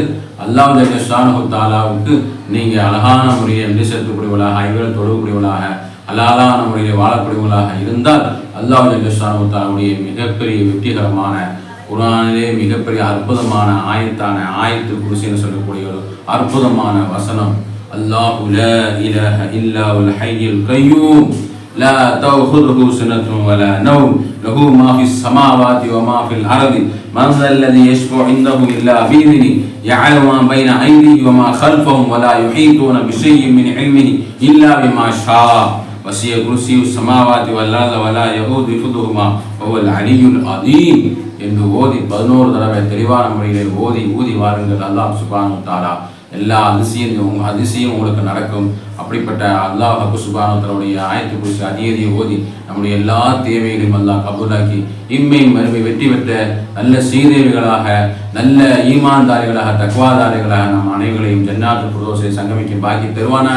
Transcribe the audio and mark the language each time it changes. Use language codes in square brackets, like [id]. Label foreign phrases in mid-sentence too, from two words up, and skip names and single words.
[ta] அல்லாஹ் [ar] جل شأنه تعالى [ta] நீங்கள் அழகான முறையில் நிலை செலுத்தக்கூடியவர்களாக, ஐவேளை தொழக்கூடியவர்களாக, ஹலாலான முறையில் வாழக்கூடியவர்களாக இருந்தால் அல்லாஹ் [ar] جل شأنه تعالى [ta] மிகப்பெரிய வெற்றிகரமான குர்ஆனிலே மிகப்பெரிய அற்புதமான ஆயத்தான ஆயத்துல் குர்சின்னு சொல்லக்கூடிய ஒரு அற்புதமான வசனம். [ar] الله لا إله إلا هو الحي القيوم لا تأخذه سنة ولا نوم له ما في السماوات وما في الأرض من ذا الذي يشفع عنده إلا بإذنه يعلم ما بين أيديهم وما خلفهم ولا يحيطون بشيء من علمه إلا بما شاء وسع كرسيه السماوات والأرض ولا يؤوده حفظهما وهو العلي العظيم [ta] என்று ஓதி 11 தடவை தெளிவான முறையிலே ஓதி ஊதி வாருங்கள். அல்லாஹ் [ar] سبحانه وتعالى [ta] எல்லா அதிசயம் உங்களுக்கு நடக்கும். அப்படிப்பட்ட அல்லாஹ் [ar] سبحانه وتعالى [ta] ஆயத்து குர்சி அதிகதியை ஓதி நம்முடைய எல்லா தேவைகளையும் அல்லாஹ் கபூலாக்கி இம்மை மறுமை வெற்றி பெற்ற நல்ல சீதேவிகளாக நல்ல ஈமான்தாரிகளாக தக்வாதாரிகளாக நம் அனைவர்களையும் ஜன்னாத்துல் ஃபிர்தௌஸை சங்கமிக்கும் பாக்கி தருவானாக.